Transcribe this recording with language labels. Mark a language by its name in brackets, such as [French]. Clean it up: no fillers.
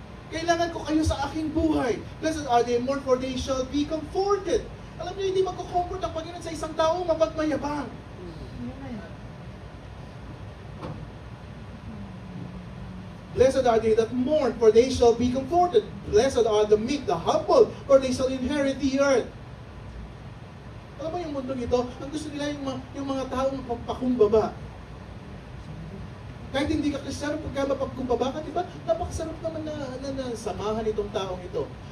[Filipino] Kailangan ko kayo sa aking buhay. [English] Blessed are they mourn, for they shall be comforted. [Filipino] Alam niyo, hindi magko-comfort ang Panginoon sa isang tao mapagmayabang. [English] Blessed are they that mourn, for they shall be comforted. Blessed are the meek, the humble, for they shall inherit the earth. [Filipino] Alam mo yung mundong ito, ang gusto nila yung mga taong pakumbaba. Kahit hindi ka Kristiyano, pagka mapagkumbaba ka, di ba? Napakasarap naman na samahan itong taong ito.